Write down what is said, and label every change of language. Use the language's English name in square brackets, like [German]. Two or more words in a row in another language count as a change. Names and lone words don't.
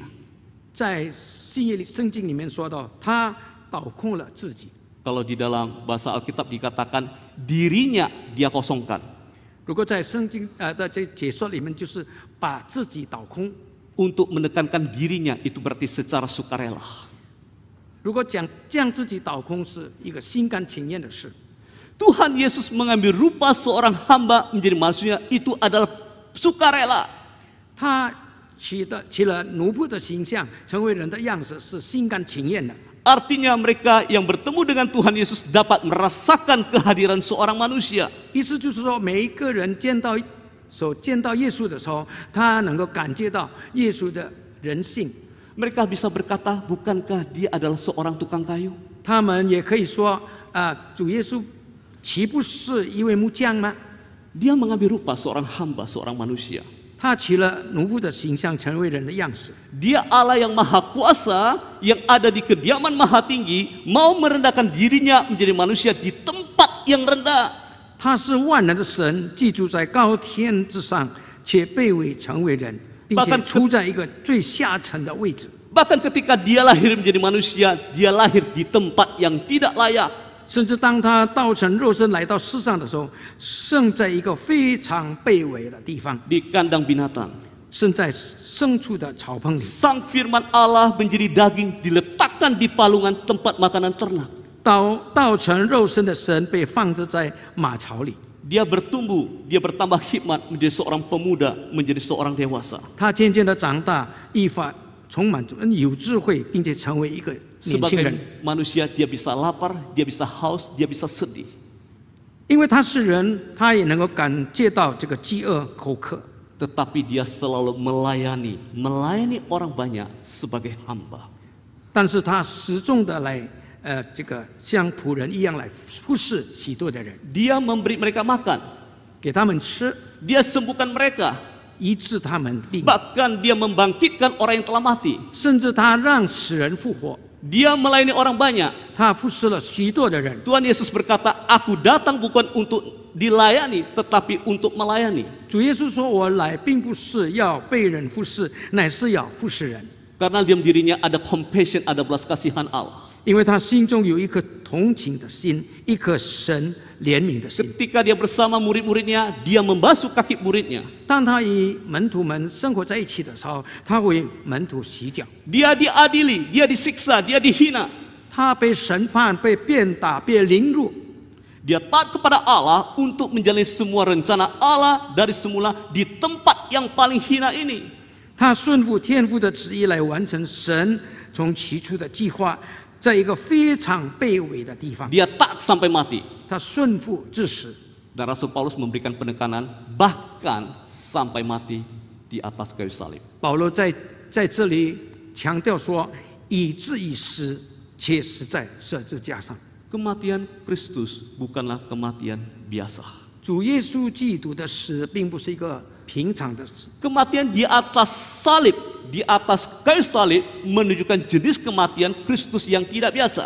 [Chinese] 在圣经里面说到，他倒空了自己。 [Indonesian] Kalau di dalam bahasa Alkitab dikatakan dirinya Dia kosongkan. [Chinese] 如果在圣经的这解说里面，就是把自己倒空。 [Indonesian] Untuk menekankan dirinya itu berarti secara sukarela. [Chinese] 如果将自己倒空是一个心甘情愿的事。 [Indonesian] Tuhan Yesus mengambil rupa seorang hamba menjadi manusia itu adalah sukarela. [Chinese] 他取了奴仆的形象，成为人的样式，是心甘情愿的。 [Indonesian] Artinya mereka yang bertemu dengan Tuhan Yesus dapat merasakan kehadiran seorang manusia. [Chinese] 意思就是说，每一个人见到耶稣的时候，他能够感觉到耶稣的人性。 [Indonesian] Mereka bisa berkata, bukankah dia adalah seorang tukang kayu? [Chinese] 他们也可以说，主耶稣岂不是一位木匠吗？ [Indonesian] Dia mengambil rupa seorang hamba, seorang manusia. [Chinese] 他取了奴仆的形象，成为人的样式。 [Indonesian] Dia Allah yang maha kuasa, yang ada di kediaman maha tinggi, mau merendahkan dirinya menjadi manusia di tempat yang rendah. [Chinese] 他是万能的神，居住在高天之上，却卑微成为人，并且处在一个最下层的位置。 [Indonesian] Bahkan ketika dia lahir menjadi manusia, dia lahir di tempat yang tidak layak. [Chinese] 甚至当他道成肉身来到世上的时候，生在一个非常卑微的地方， [Indonesian] Di kandang binatang. [Chinese] 生在牲畜的草棚里。 [Indonesian] Sang firman Allah menjadi daging diletakkan di palungan tempat makanan ternak. [Chinese] 道成肉身的神被放置在马槽里， [Indonesian] Dia bertumbuh, dia bertambah hikmat menjadi seorang pemuda, menjadi seorang dewasa. [Chinese] 他渐渐的长大，依法充满有智慧，并且成为一个年轻人。 [Indonesian] Sebagai manusia dia bisa lapar, dia bisa haus, dia bisa sedih. [Chinese] 因为他是人，他也能够感觉到这个饥饿、口渴。 [Indonesian] Tetapi dia selalu melayani orang banyak sebagai hamba. [Chinese] 但是他始终的来，这个像仆人一样来服侍许多的人， [Indonesian] Dia memberi mereka makan, [Chinese] 给他们吃， [Indonesian] dia sembuhkan mereka. [Chinese] 医治他们病， [Indonesian] Bahkan dia membangkitkan orang yang telah mati. [Chinese] 甚至他让死人复活。 [Indonesian] Dia melayani orang banyak. [Chinese] 他服侍了许多的人。 [Indonesian] Tuhan Yesus berkata, aku datang bukan untuk dilayani, tetapi untuk melayani. [Chinese] 主耶稣说：“我来并不是要被人服侍，乃是要服侍人。” [Indonesian] Karena dalam dirinya ada compassion, ada belas kasihan Allah. [Chinese] 因为他心中有一颗同情的心，一颗神怜悯的心。 [Indonesian] Ketika dia bersama murid-muridnya, dia membasuh kaki muridnya. [Chinese] 当他与门徒们生活在一起的时候，他为门徒洗脚。 [Indonesian] Dia diadili, dia disiksa, dia dihina. [Chinese] 他被审判、被鞭打、被凌辱。 [Indonesian] Dia taat kepada Allah untuk menjalani semua rencana Allah dari semula di tempat yang paling hina ini. [Chinese] 他顺服天父的旨意来完成神从起初的计划，在一个非常卑微的地方， [Indonesian] Dia taat sampai mati. [Chinese] 他顺服至死。 [Indonesian] Dan Rasul Paulus memberikan penekanan bahkan sampai mati di atas kayu salib. [Chinese] 保罗在这里强调说，以至于死，且死在十字架上。 [Indonesian] Kematian Kristus bukanlah kematian biasa. [Chinese] 主耶稣基督的死，并不是一个平常的事。 [Indonesian] Kematian di atas salib, di atas kayu salib menunjukkan jenis kematian Kristus yang tidak biasa.